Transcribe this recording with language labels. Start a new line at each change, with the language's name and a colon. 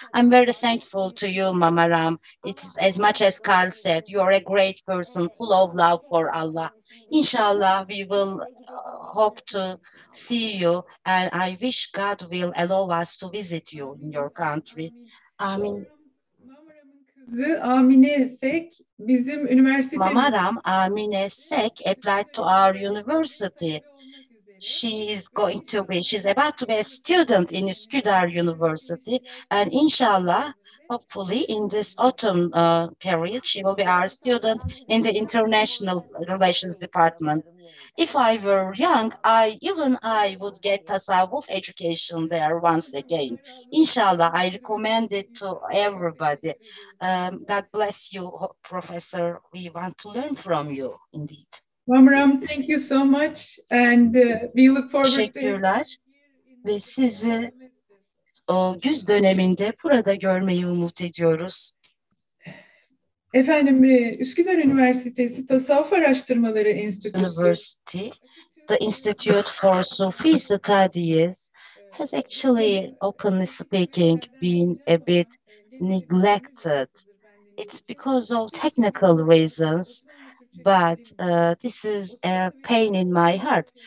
English: I'm very thankful to you, Mama Ram. It's as much as Carl said, you are a great person, full of love for Allah. Inshallah, we will hope to see you, and I wish God will allow us to visit you in your country. Amin.
Turkish: Kızı Amine Sek bizim üniversitemiz.
English: Mama Ram, Amine Sek applied to our university. She's about to be a student in Üsküdar University, and inshallah, hopefully in this autumn period, she will be our student in the International Relations Department. If I were young, I would get tasawwuf education there once again. Inshallah, I recommend it to everybody. God bless you, Professor. We want to learn from you, indeed. Mama Ram, thank you so much, and we look forward to.
Turkish: Teşekkürler ve sizi o güz döneminde burada görmeyi umut ediyoruz. Efendim, Üsküdar Üniversitesi Tasavvuf Araştırmaları Enstitüsü.
English: University, the Institute for Sufi Studies has actually, openly speaking, been a bit neglected. It's because of technical reasons. But this is a pain in my heart.